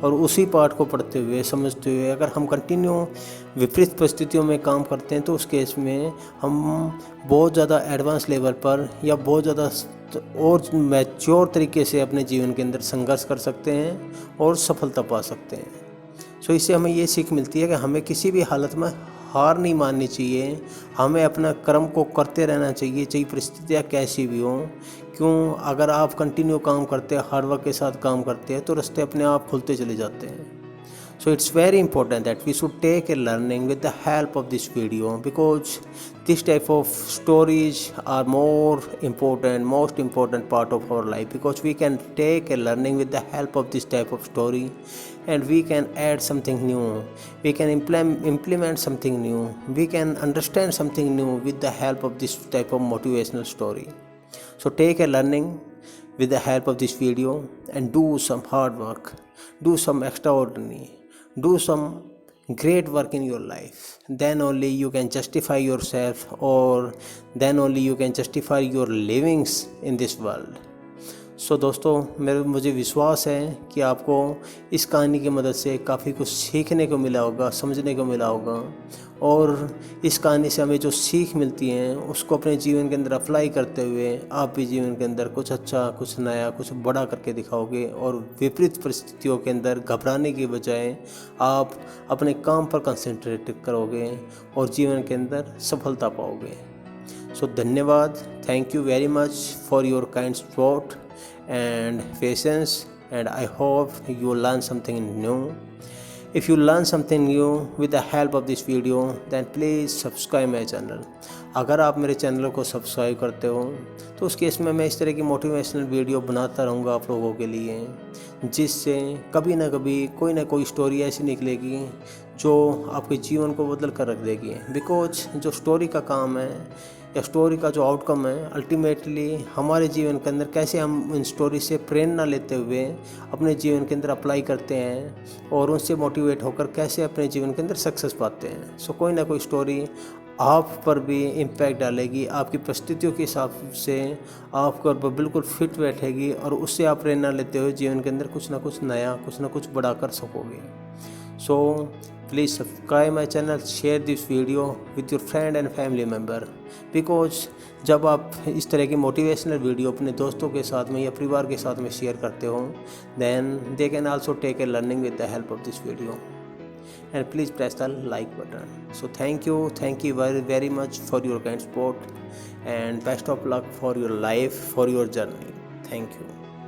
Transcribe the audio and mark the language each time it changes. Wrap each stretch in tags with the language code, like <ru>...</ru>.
<hi>और उसी पाठ को पढ़ते हुए समझते हुए अगर हम कंटिन्यू विपरीत परिस्थितियों में काम करते हैं तो उस केस में हम बहुत ज़्यादा एडवांस लेवल पर या बहुत ज़्यादा और मैच्योर तरीके से अपने जीवन के अंदर संघर्ष कर सकते हैं और सफलता पा सकते हैं। सो इससे हमें ये सीख मिलती है कि हमें किसी भी हालत में हार नहीं माननी चाहिए, हमें अपना कर्म को करते रहना चाहिए, चाहे परिस्थितियाँ कैसी भी हों। क्यों, अगर आप कंटिन्यू काम करते हैं, हार्ड वर्क के साथ काम करते हैं तो रास्ते अपने आप खुलते चले जाते हैं।</hi> <en>So it's very important that we should take a learning with the help of this video, because this type of stories are most important part of our life, because we can take a learning with the help of this type of story and we can add something new, we can implement something new, we can understand something new with the help of this type of motivational story. So take a learning with the help of this video and do some hard work, do some extraordinary, do some great work in your life. Then only you can justify yourself, or then only you can justify your livings in this world.</en> <hi>सो दोस्तों, मुझे विश्वास है कि आपको इस कहानी की मदद से काफ़ी कुछ सीखने को मिला होगा, समझने को मिला होगा। और इस कहानी से हमें जो सीख मिलती हैं उसको अपने जीवन के अंदर अप्लाई करते हुए आप भी जीवन के अंदर कुछ अच्छा, कुछ नया, कुछ बड़ा करके दिखाओगे। और विपरीत परिस्थितियों के अंदर घबराने की बजाय आप अपने काम पर कंसंट्रेट करोगे और जीवन के अंदर सफलता पाओगे।</hi> <en>so</en> <hi>धन्यवाद,</hi> <en>Thank you very much for your kind support and patience, and I hope you learn something new. If you learn something new with the help of this video, then please subscribe my channel.</en> <hi>अगर आप मेरे channel को subscribe करते हो तो उस case में मैं इस तरह की मोटिवेशनल वीडियो बनाता रहूँगा आप लोगों के लिए, जिससे कभी ना कभी कोई ना कोई स्टोरी ऐसी निकलेगी जो आपके जीवन को बदल कर रख देगी। बिकॉज जो स्टोरी का काम है या स्टोरी का जो आउटकम है, अल्टीमेटली हमारे जीवन के अंदर कैसे हम इन स्टोरी से प्रेरणा लेते हुए अपने जीवन के अंदर अप्लाई करते हैं और उनसे मोटिवेट होकर कैसे अपने जीवन के अंदर सक्सेस पाते हैं। सो कोई ना कोई स्टोरी आप पर भी इम्पैक्ट डालेगी, आपकी परिस्थितियों के हिसाब से आपके ऊपर बिल्कुल फिट बैठेगी और उससे आप प्रेरणा लेते हुए जीवन के अंदर कुछ ना कुछ नया, कुछ ना कुछ बड़ा कर सकोगे।</hi> <en>so please subscribe my channel, share this video with your friend and family member, because</en> <hi>जब आप इस तरह की मोटिवेशनल वीडियो अपने दोस्तों के साथ में या परिवार के साथ में शेयर करते हो,</hi> <en>Then they can also take a learning with the help of this video. And please press the like button. So thank you very very much for your kind support, and best of luck for your life, for your journey. Thank you.</en>